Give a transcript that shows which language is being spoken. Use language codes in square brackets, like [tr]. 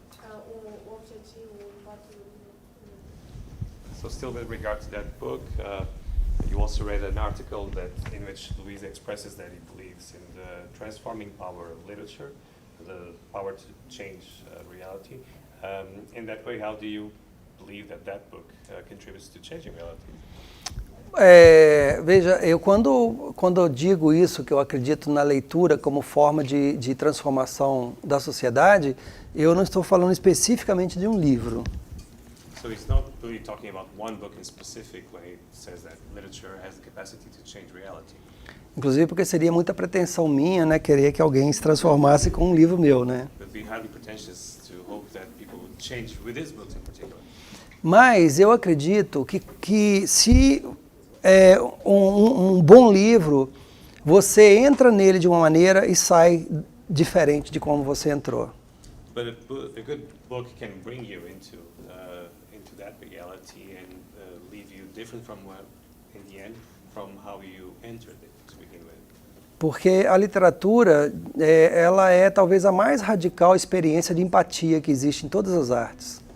[pt] O objetivo, o impacto do livro. [en] So still with regard to that book, you also read an article in which Louise expresses that he believes in the transforming power of literature, the power to change reality. In that way, how do you believe that book contributes to changing reality? [pt] Veja, quando eu digo isso, que eu acredito na leitura como forma de transformação da sociedade, Eu não estou falando especificamente de um livro. [en] So he's not really talking about one book in specific when he says that literature has the capacity to change reality. [pt] Inclusive porque seria muita pretensão minha, né, querer que alguém se transformasse com um livro meu, né? [en] It would be highly pretentious to hope that people would change with his books in particular. [pt] Mas eu acredito que se é um bom livro, você entra nele de uma maneira e sai diferente de como você entrou. [en] But a good book can bring you into that reality and leave you different from what, in the end, from how you entered it to begin with. [pt] Porque a literatura, ela é talvez a mais radical experiência de empatia que existe em todas as artes.